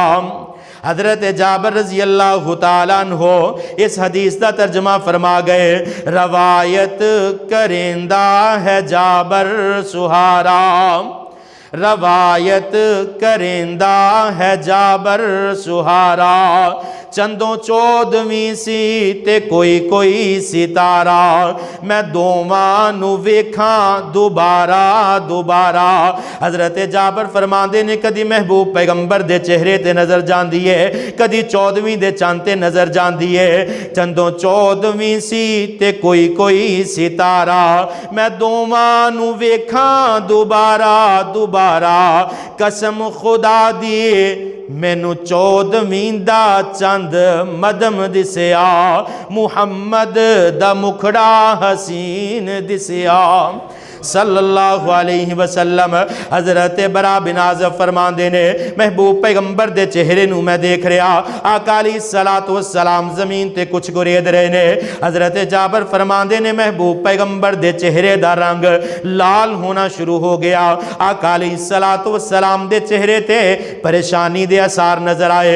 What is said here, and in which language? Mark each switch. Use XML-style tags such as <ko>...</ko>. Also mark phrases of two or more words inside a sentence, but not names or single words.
<pa>حضرت جابر</pa> <ar>رضی اللہ تعالیٰ عنہ</ar> <ur>اس حدیث کا ترجمہ فرما گئے،</ur> <pa>روایت کریندہ ہے جابر سہارا، روایت کریندہ ہے جابر سہارا، چندوں 14ویں سی تے کوئی کوئی ستارہ، میں دوواں نو ویکھاں دوبارہ دوبارہ۔ حضرت جابر فرماندے نے کدی محبوب پیغمبر دے چہرے تے نظر جان دیے، کدی 14ویں دے چاند تے نظر جان دیے، چندوں 14ویں سی تے کوئی کوئی ستارہ، میں دوواں نو ویکھاں دوبارہ دوبارہ، قسم خدا دی مینو 14ویں دا چند مدم دسیا، محمد دا مکھڑا حسین دسیا</pa> <ar>صلی اللہ علیہ وسلم۔</ar> <pa>حضرت برا بن عازب فرماندے نے محبوب پیغمبر دے چہرے نو میں دیکھ رہا، آقا</pa> <ar>علیہ السلام</ar> <pa>زمین تے کچھ گرید رہے نے۔ حضرت جابر فرماندے نے محبوب پیغمبر دے چہرے دا رنگ لال ہونا شروع ہو گیا، آقا</pa> <ar>علیہ السلام</ar> <pa>دے چہرے تے پریشانی دے اثار نظر آئے۔</pa>